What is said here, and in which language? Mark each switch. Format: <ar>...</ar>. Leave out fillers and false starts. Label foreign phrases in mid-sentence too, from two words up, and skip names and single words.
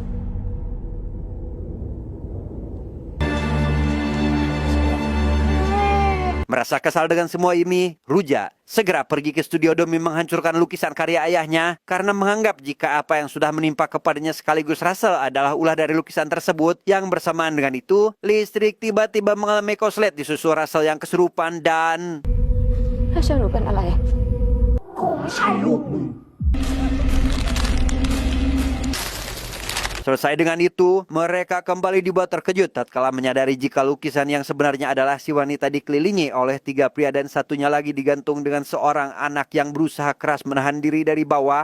<id>Merasa kesal dengan semua ini, Ruja segera pergi ke studio demi menghancurkan lukisan karya ayahnya karena menganggap jika apa yang sudah menimpa kepadanya sekaligus Russell adalah ulah dari lukisan tersebut. Yang bersamaan dengan itu, listrik tiba-tiba mengalami korslet disusul Russell yang kesurupan dan...</id> <th>ถ้าเชื่อหนูเป็นอะไร</th> <id>Selesai dengan itu, mereka kembali dibuat terkejut tatkala menyadari jika lukisan yang sebenarnya adalah si wanita dikelilingi oleh 3 pria dan satunya lagi digantung dengan seorang anak yang berusaha keras menahan diri dari bawah.</id>